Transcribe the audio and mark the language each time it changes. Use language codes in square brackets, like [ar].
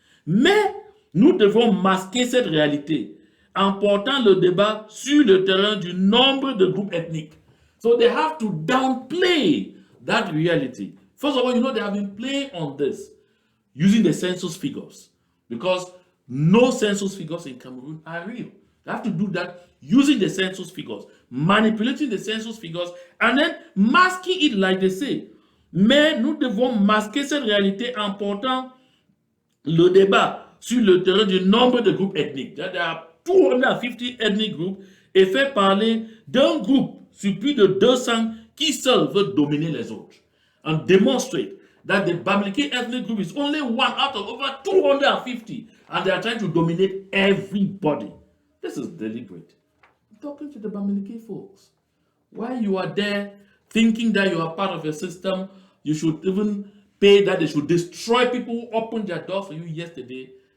[fr] Mais nous devons masquer cette réalité en portant le débat sur le terrain du nombre de groupes ethniques. [en] So they have to downplay that reality. First of all, you know they have been playing on this using the census figures because no census figures in Cameroon are real. They have to do that using the census figures, manipulating the census figures, and then masking it like they say. [fr] Mais nous devons masquer cette réalité en portant le débat sur le terrain du nombre de groupes ethniques. [en] There are 250 ethnic groups [fr] et fait parler d'un groupe sur plus de 200 qui seul veut dominer les autres. [en] And demonstrate that the Bamileke ethnic group is only one out of over 250 and they are trying to dominate everybody. This is deliberate. I'm talking to the Bamileke folks. While you are there thinking that you are part of a system, you should even pay that they should destroy people who opened their doors for you yesterday.